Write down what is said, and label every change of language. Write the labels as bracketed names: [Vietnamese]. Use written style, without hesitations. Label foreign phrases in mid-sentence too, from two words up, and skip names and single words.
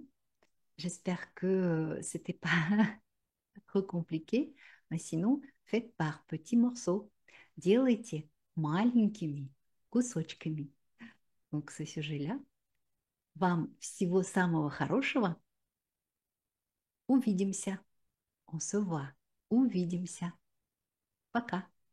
[French] J'espère que c'était pas trop compliqué, mais sinon, faites par petits morceaux. [Russian] Делайте маленькими кусочками. [French] Donc, ce sujet-là. [Russian] Вам всего самого хорошего. Увидимся. [French] On se voit. [Russian] Увидимся. Пока.